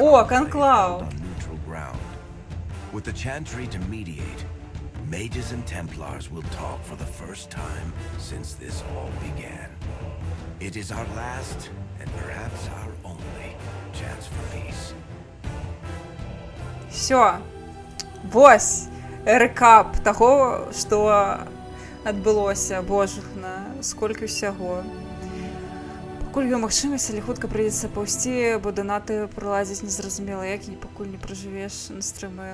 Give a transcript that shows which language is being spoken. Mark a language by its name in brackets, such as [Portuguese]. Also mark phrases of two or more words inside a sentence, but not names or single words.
[English] О, conclave [Belarusian] конклав. [English] held on neutral ground. With the Chantry to mediate, mages and Templars will talk for the first time since this all began. It is our last and perhaps our only chance for peace. [Belarusian] Все. Вось рэкап таго, што адбылося. Божухна, сколькі ўсяго. Пакуль ёсць магчымасць, але хутка прыйдзецца паўсці, бо данаты прылазяць незразумела, як і пакуль не пражывеш на стрымы.